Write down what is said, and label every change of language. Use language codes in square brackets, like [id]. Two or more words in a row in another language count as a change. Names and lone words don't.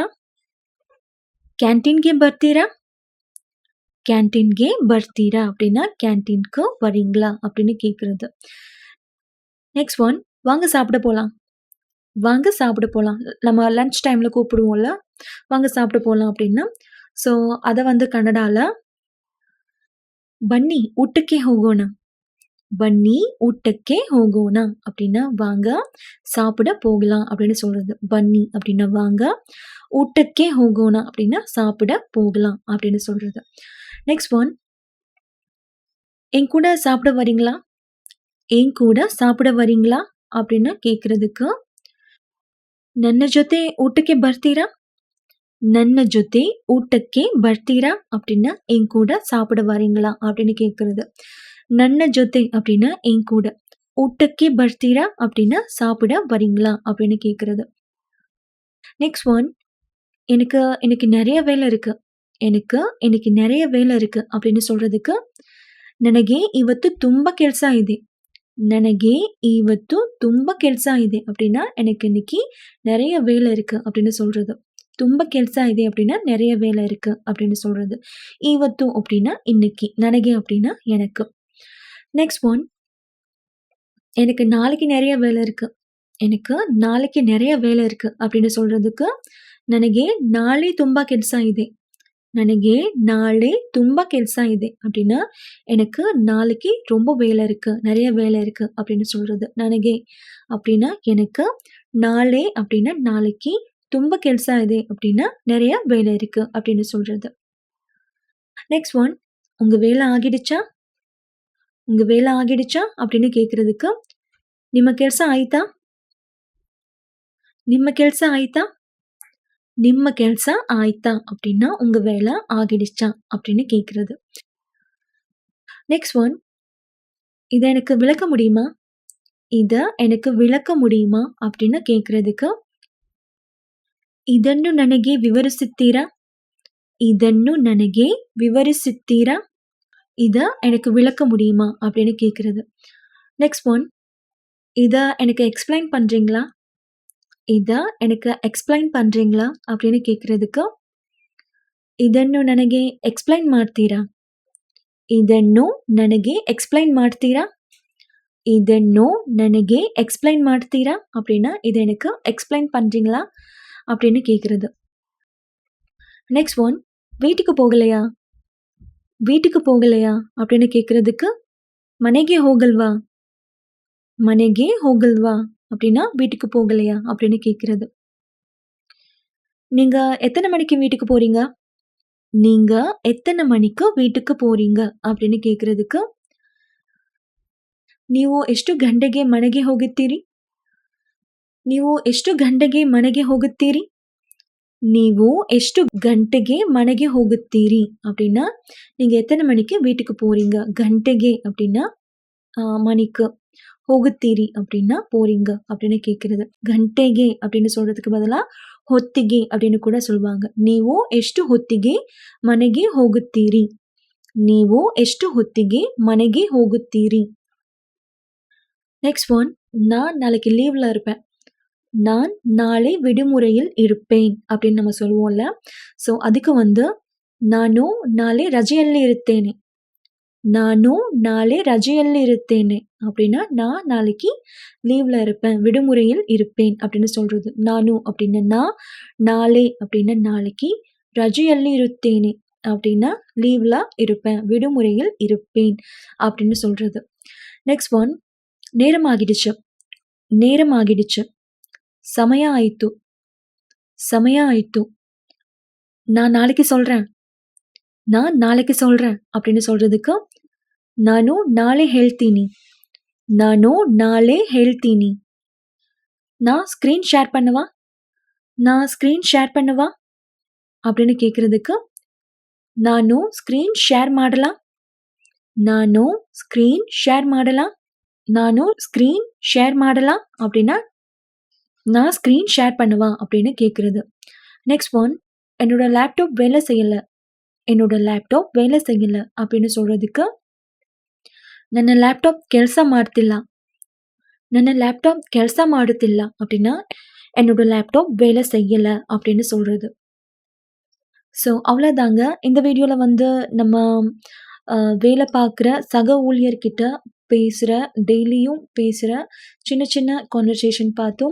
[kn] கேன்டீன்ಗೆ ಬರ್ತೀರಾ? கேன்டீன்ಗೆ ಬರ್ತೀರಾ? [ta] அப்படின்னா கேன்டீனுக்கு வரீங்களா? அப்படின்னு கேட்குறது. [en] next one [ta] வாங்க சாப்பிட போலாம். வாங்க சாப்பிட போலாம். நம்ம [en] lunch time [ta] கூப்பிடுவோம்ல, வாங்க சாப்பிட போலாம் அப்படின்னா, ஸோ அத வந்து கன்னடால [kn] ಬನ್ನಿ ಊಟಕ್ಕೆ ಹೋಗೋಣ. ಬನ್ನಿ ಊಟಕ್ಕೆ ಹೋಗೋಣ [ta] அப்படின்னா வாங்க சாப்பிட போகலாம் அப்படின்னு சொல்றது. பன்னி அப்படின்னா வாங்க, [kn] ಊಟಕ್ಕೆ ಹೋಗೋಣ [ta] அப்படின்னா சாப்பிட போகலாம் அப்படின்னு சொல்றது. [en] next one [ta] என் கூட சாப்பிட வரீங்களா? என் கூட சாப்பிட வரீங்களா? அப்படின்னு கேட்குறதுக்கு [kn] ನನ್ನ ಜೊತೆ ಊಟಕ್ಕೆ ಬರ್ತೀರಾ? ನನ್ನ ಜೊತೆ ಊಟಕ್ಕೆ ಬರ್ತೀರಾ? [ta] அப்படின்னா என் கூட சாப்பிட வரீங்களா? அப்படின்னு கேட்குறது. [kn] ನನ್ನ ಜೊತೆ [ta] அப்படின்னா என் கூட. [kn] ஊட்டಕ್ಕೆ ಬರ್ತೀರಾ? [ta] அப்படின்னா சாப்பிட வரீங்களா? அப்படின்னு கேட்குறது. [en] next one [ta] எனக்கு இன்னைக்கு நிறைய வேலை இருக்கு. எனக்கு இன்னைக்கு நிறைய வேலை இருக்கு அப்படின்னு சொல்றதுக்கு [kn] ನನಗೆ ಇವತ್ತು ತುಂಬ ಕೆಲಸ ಇದೆ. ನನಗೆ ಇವತ್ತು ತುಂಬ ಕೆಲಸ ಇದೆ [ta] அப்படின்னா எனக்கு இன்னைக்கு நிறைய வேலை இருக்கு அப்படின்னு சொல்றது. [kn] ತುಂಬ ಕೆಲಸ ಇದೆ [ta] அப்படின்னா நிறைய வேலை இருக்கு அப்படின்னு சொல்றது. ಇವತ್ತು அப்படின்னா இன்னைக்கு, ನನಗೆ அப்படின்னா எனக்கு. [en] next one [ta] எனக்கு நாளைக்கு நிறைய வேலை இருக்கு. எனக்கு நாளைக்கு நிறைய வேலை இருக்கு அப்படின்னு சொல்றதுக்கு [kn] ನನಗೆ ನಾಳೆ ತುಂಬ ಕೆಲಸ ಇದೆ. ನನಗೆ ನಾಳೆ ತುಂಬ ಕೆಲಸ ಇದೆ [ta] அப்படின்னா எனக்கு நாளைக்கு ரொம்ப வேலை இருக்கு, நிறைய வேலை இருக்கு அப்படின்னு சொல்றது. ನನಗೆ அப்படின்னா எனக்கு, நாளை அப்படின்னா நாளைக்கு, [kn] ತುಂಬ ಕೆಲಸ ಇದೆ [ta] அப்படின்னா நிறைய வேலை இருக்கு அப்படின்னு சொல்றது. [en] next one [ta] உங்க வேலை ஆகிடுச்சா? உங்க வேலை ஆகிடுச்சா அப்படின்னு கேட்குறதுக்கு [kn] ನಿಮ್ಮ ಕೆಲಸ ಆಯ್ತಾ? ನಿಮ್ಮ ಕೆಲಸ ಆಯ್ತಾ? ನಿಮ್ಮ ಕೆಲಸ ಆಯ್ತಾ [ta] அப்படின்னா உங்க வேலை ஆகிடுச்சா அப்படின்னு கேட்குறது. [en] next one [ta] இதை எனக்கு விளக்க முடியுமா? இதை எனக்கு விளக்க முடியுமா அப்படின்னு கேட்குறதுக்கு [kn] ಇದನ್ನು ನನಗೆ ವಿವರಿಸುತ್ತೀರಾ? ಇದನ್ನು ನನಗೆ ವಿವರಿಸುತ್ತೀರಾ? [ta] இதை எனக்கு விளக்க முடியுமா அப்படின்னு கேட்குறது. [en] next one [ta] இதை எனக்கு எக்ஸ்பிளைன் பண்ணுறீங்களா? இத எனக்கு எக்ஸ்பிளைன் பண்றீங்களா அப்படின்னு கேட்கறதுக்கு [kn] ಇದನ್ನು ನನಗೆ ಎಕ್ಸ್ಪ್ಲೈನ್ ಮಾಡ್ತೀರಾ ಇದನ್ನು ನನಗೆ ಎಕ್ಸ್ಪ್ಲೈನ್ ಮಾಡ್ತೀರಾ ಇದನ್ನು ನನಗೆ எக்ஸ்பிளைன் ಮಾಡ್ತೀರಾ [ta] அப்படின்னா இது எனக்கு எக்ஸ்பிளைன் பண்றீங்களா அப்படின்னு கேட்கறது. [en] next one, [ta] வீட்டுக்கு போகலையா வீட்டுக்கு போகலையா அப்படின்னு கேட்கறதுக்கு [kn] ಮನೆಗೆ ಹೋಗಲ್ವಾ ಮನೆಗೆ ಹೋಗಲ್ವಾ [ta] அப்படின்னா வீட்டுக்கு போகலையா அப்படின்னு கேட்கறது. நீங்க எத்தனை மணிக்கு வீட்டுக்கு போறீங்க நீங்க எத்தனை மணிக்கு வீட்டுக்கு போறீங்க அப்படின்னு கேட்கறதுக்கு [kn] ನೀವು ಎಷ್ಟು ಗಂಟೆಗೆ ಮನೆಗೆ ಹೋಗುತ್ತೀರಿ ನೀವು ಎಷ್ಟು ಗಂಟೆಗೆ ಮನೆಗೆ ಹೋಗುತ್ತೀರಿ ನೀವು ಎಷ್ಟು ಗಂಟೆಗೆ ಮನೆಗೆ ಹೋಗುತ್ತೀರಿ [ta] அப்படின்னா நீங்க எத்தனை மணிக்கு வீட்டுக்கு போறீங்க. கண்டெகே அப்படின்னா மணிக்கு, ಹೋಗುತ್ತೀರಿ அப்படின்னா போறீங்க அப்படின்னு கேட்கறது. ಗಂಟೆಗೆ அப்படின்னு சொல்றதுக்கு பதிலா ಹೊತ್ತಿಗೆ அப்படின்னு கூட சொல்லுவாங்க. [kn] ನೀವು ಎಷ್ಟು ಹೊತ್ತಿಗೆ ಮನೆಗೆ ಹೋಗುತ್ತೀರಿ ನೀವು ಎಷ್ಟು ಹೊತ್ತಿಗೆ ಮನೆಗೆ ಹೋಗುತ್ತೀರಿ. [en] next one, [ta] நான் நாளைக்கு லீவ்ல இருப்பேன் நான் நாளை விடுமுறையில் இருப்பேன் அப்படின்னு நம்ம சொல்லுவோம்ல. ஸோ அதுக்கு வந்து [kn] ನಾನು ನಾಳೆ ರಜೆಯಲ್ಲಿ ಇರುತ್ತೇನೆ ನಾನು ನಾಳೆ ರಜೆಯಲ್ಲಿ ಇರುತ್ತೇನೆ [ta] அப்படின்னா நான் நாளைக்கு லீவ்ல இருப்பேன் விடுமுறையில் இருப்பேன் அப்படின்னு சொல்றது. நானு அப்படின்னா நான், நாளை அப்படின்னா நாளைக்கு, [kn] ರಜೆಯಲ್ಲಿ ಇರುತ್ತೇನೆ [ta] அப்படின்னா லீவ்ல இருப்பேன் விடுமுறையில் இருப்பேன் அப்படின்னு சொல்றது. [en] next one, [ta] நேரமாகிடுச்சு நேரமாகிடுச்சு [kn] ಸಮಯ ಆಯಿತು ಸಮಯ ಆಯಿತು [ta] நான் நாளைக்கு சொல்றேன் நான் நாளைக்கு சொல்றேன் அப்படின்னு சொல்றதுக்கு [kn] ನಾನು ನಾಳೆ ಹೇಳ್ತೀನಿ ನಾನು ನಾಳೆ ಹೇಳ್ತೀನಿ. [ta] நான் [en] screen share [ta] பண்ணவா நான் [en] screen share [ta] பண்ணவா அப்படின்னு கேட்கறதுக்கு [kn] ನಾನು ಸ್ಕ್ರೀನ್ ಶೇರ್ ಮಾಡಲಾ ನಾನು [ta] ಸ್ಕ್ರೀನ್ ಶೇರ್ ಮಾಡಲா ನಾನು [en] screen share [ta] ಮಾಡலா அப்படின்னா நான் [en] screen share [ta] பண்ணுவா அப்படின்னு கேட்குறது. [en] next one, [ta] என்னோட லேப்டாப் வேலை செய்யலை என்னோட லேப்டாப் வேலை செய்யலை அப்படின்னு சொல்கிறதுக்கு [kn] ನನ್ನ ಲ್ಯಾಪ್ಟಾಪ್ ಕೆಲಸ ಮಾಡ್ತಿಲ್ಲ ನನ್ನ ಲ್ಯಾಪ್ಟಾಪ್ ಕೆಲಸ ಮಾಡುತ್ತಿಲ್ಲ [ta] அப்படின்னா என்னோட லேப்டாப் வேலை செய்யலை அப்படின்னு சொல்கிறது. ஸோ அவ்வளோதாங்க. இந்த வீடியோவில் வந்து நம்ம வேலை பார்க்குற சக ஊழியர்கிட்ட பேசுகிற, டெய்லியும் பேசுகிற சின்ன சின்ன கான்வர்சேஷன் பார்த்தோம்.